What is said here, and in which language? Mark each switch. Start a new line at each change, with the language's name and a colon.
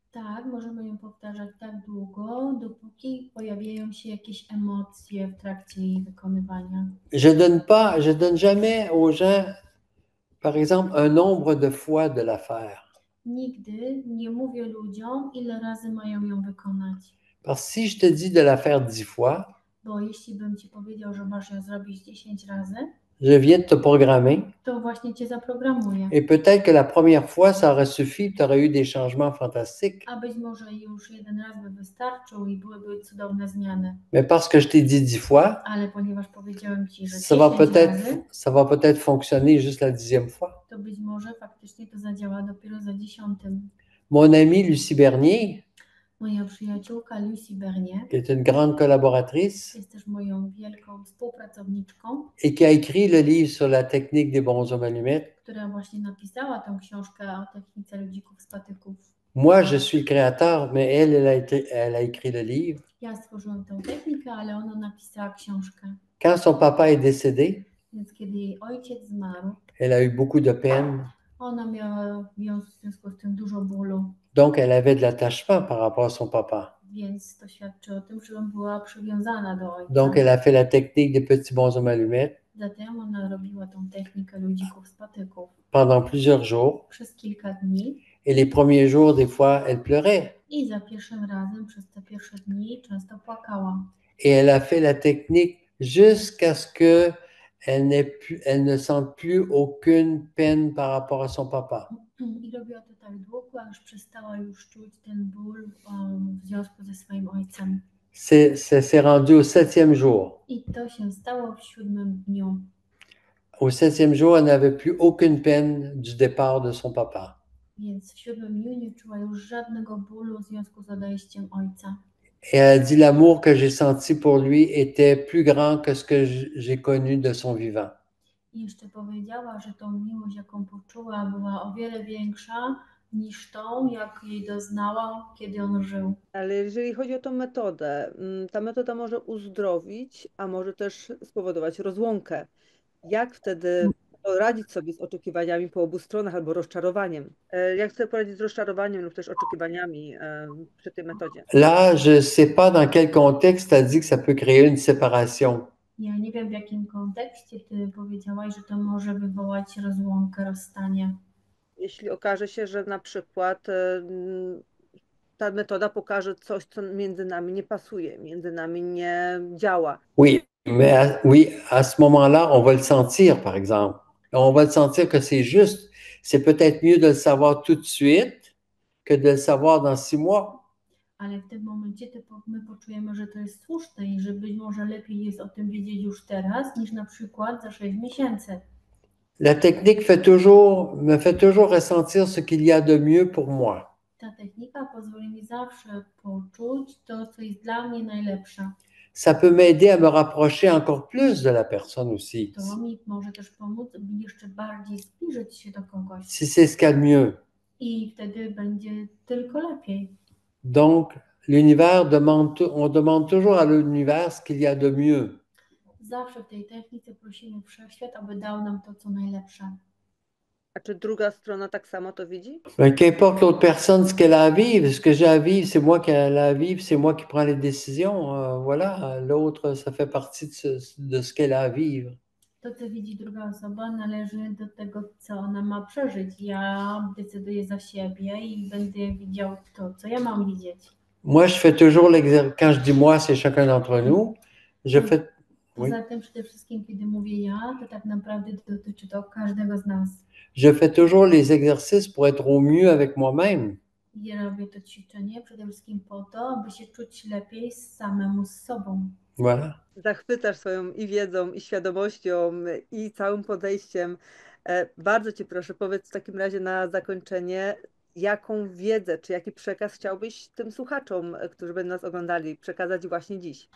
Polish: Tak, możemy ją powtarzać tak długo, dopóki pojawiają się jakieś emocje w trakcie jej wykonywania.
French: Je donne jamais aux gens, par exemple, un nombre de fois de la faire.
Polish: Nigdy nie mówię ludziom, ile razy mają ją wykonać.
French: Parce que si je te dis de la faire 10 fois,
Polish: Bo jeśli bym ci powiedział, że masz ją zrobić 10 razy,
French: je viens de te programmer.
Polish: to właśnie cię zaprogramuję.
French: Et peut-être que la première fois, ça aurait suffi, tu aurais eu des changements fantastiques.
Polish: A być może już jeden raz by wystarczył i byłyby cudowne zmiany.
French: Mais parce que je t'ai dit 10 fois,
Polish: Ale ponieważ powiedziałem ci, że
French: ça
Polish: 10 razy,
French: va peut-être fonctionner juste la 10e fois.
Polish: to być może faktycznie to zadziała dopiero za 10.
French: Mon amie Lucie Bernier,
Polish: Moja przyjaciółka Lucie Bernier
French: qui est une grande collaboratrice
Polish: jest też moją wielką współpracowniczką,
French: et qui a écrit le livre sur la technique des bonshommes allumettes.
Polish: która właśnie napisała tę książkę o technice ludzików z patyków.
French: Moi, je suis le créateur, mais elle a écrit le livre.
Polish: Ja stworzyłam tę technikę, ale ona napisała książkę.
French: Quand son papa est décédé,
Polish: Więc kiedy jej ojciec zmarł,
French: elle a eu beaucoup de peine.
Polish: ona miała w związku z tym dużo bólu,
French: Donc, elle avait de l'attachement par rapport à son papa.
Polish: więc to świadczy o tym, że była przywiązana do ojca.
French: Donc, elle a fait la technique des petits bonshommes allumettes
Polish: Zatem ona robiła tą technikę ludzików z patyków
French: pendant plusieurs jours.
Polish: przez kilka dni
French: Et les premiers jours, des fois, elle pleurait.
Polish: i za pierwszym razem przez te pierwsze dni często płakała.
French: Et elle a fait la technique jusqu'à ce qu'elle ne sente plus aucune peine par rapport à son papa.
Polish: I robiła to tak długo, aż przestała już czuć ten ból w związku ze swoim ojcem.
French: C'est rendu au 7e jour.
Polish: I to się stało w 7. dniu.
French: Au 7e jour, elle n'avait plus aucune peine du départ de son papa.
Polish: Więc w 7. dniu nie czuła już żadnego bólu w związku z odejściem ojca.
French: Et elle a dit l'amour que j'ai senti pour lui était plus grand que ce que j'ai connu de son vivant.
Polish: I jeszcze powiedziała, że tą miłość, jaką poczuła, była o wiele większa niż tą, jak jej doznała, kiedy on żył. Ale jeżeli chodzi o tą metodę, ta metoda może uzdrowić, a może też spowodować rozłąkę. Jak wtedy poradzić sobie z oczekiwaniami po obu stronach albo rozczarowaniem? Jak sobie poradzić z rozczarowaniem lub też oczekiwaniami przy tej metodzie?
French: Là, je ne sais pas dans quel contexte elle dit que ça peut créer une séparation.
Polish: Ja nie wiem, w jakim kontekście ty powiedziałaś, że to może wywołać rozłąkę, rozstanie. Jeśli okaże się, że na przykład ta metoda pokaże coś, co między nami nie pasuje, między nami nie działa.
French: Oui, mais oui, à ce moment-là, on va le sentir, par exemple. On va le sentir que c'est juste. C'est peut-être mieux de le savoir tout de suite que de le savoir dans 6 mois.
Polish: Ale w tym momencie my poczujemy, że to jest słuszne i że być może lepiej jest o tym wiedzieć już teraz, niż na przykład za 6 miesięcy.
French: La technique me fait toujours ressentir ce qu'il y a de mieux pour moi.
Polish: Ta technika pozwoli mi zawsze poczuć to, co jest dla mnie najlepsze.
French: Ça peut m'aider à me rapprocher encore plus de la personne aussi,
Polish: To mi może też pomóc jeszcze bardziej zbliżyć się do kogoś.
French: si c'est ce qu'il y a de mieux.
Polish: I wtedy będzie tylko lepiej.
French: Donc, on demande toujours à l'univers ce qu'il y a de mieux.
Polish: Zawsze w tej technice prosimy Wszechświat, aby dał nam to, co najlepsze. A czy druga strona tak samo to widzi?
French: Ben, qu'importe l'autre personne, ce qu'elle a à vivre, ce que j'ai à vivre, c'est moi qui ai à vivre, c'est moi qui prends les décisions. Voilà, l'autre, ça fait partie de ce qu'elle a à vivre.
Polish: To, co widzi druga osoba, należy do tego, co ona ma przeżyć. Ja decyduję za siebie i będę widział to, co ja mam widzieć.
French: Moi, je fais toujours l'exercice. Quand je dis moi, c'est chacun d'entre nous. Je fais. Oui.
Polish: Poza tym przede wszystkim, kiedy mówię ja, to tak naprawdę dotyczy to każdego z nas.
French: Je fais toujours les exercices pour être au mieux avec moi-même.
Polish: Ja robię to ćwiczenie przede wszystkim po to, aby się czuć lepiej samemu z sobą.
French: Voilà.
Polish: Zachwycasz swoją i wiedzą, i świadomością, i całym podejściem. Bardzo Cię proszę, powiedz w takim razie na zakończenie, jaką wiedzę, czy jaki przekaz chciałbyś tym słuchaczom, którzy będą nas oglądali, przekazać właśnie dziś?